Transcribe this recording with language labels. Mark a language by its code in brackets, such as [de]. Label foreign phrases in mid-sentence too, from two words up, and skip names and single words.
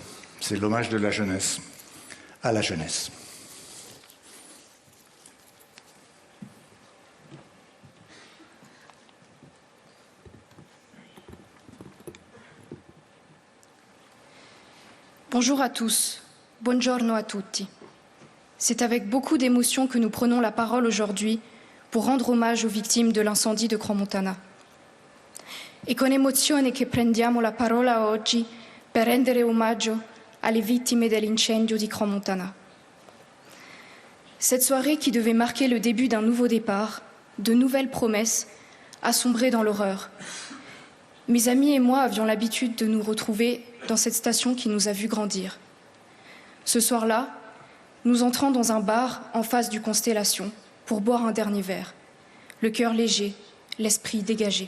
[fr] C'est l'hommage de la jeunesse à la jeunesse. Bonjour à tous, [it] buongiorno a tutti. [fr] C'est avec beaucoup d'émotion que nous prenons la parole aujourd'hui pour rendre hommage aux victimes de l'incendie de Crans-Montana. [it] E con emozione che prendiamo la parola oggi per rendere omaggio alle vittime dell'incendio di Crans-Montana. [fr] Cette soirée qui devait marquer le début d'un nouveau départ, de nouvelles promesses, a sombré dans l'horreur. Mes amis et moi avions l'habitude de nous retrouver dans cette station qui nous a vus grandir. Ce soir-là, nous entrons dans un bar en face du Constellation pour boire un dernier verre, le cœur léger, l'esprit dégagé.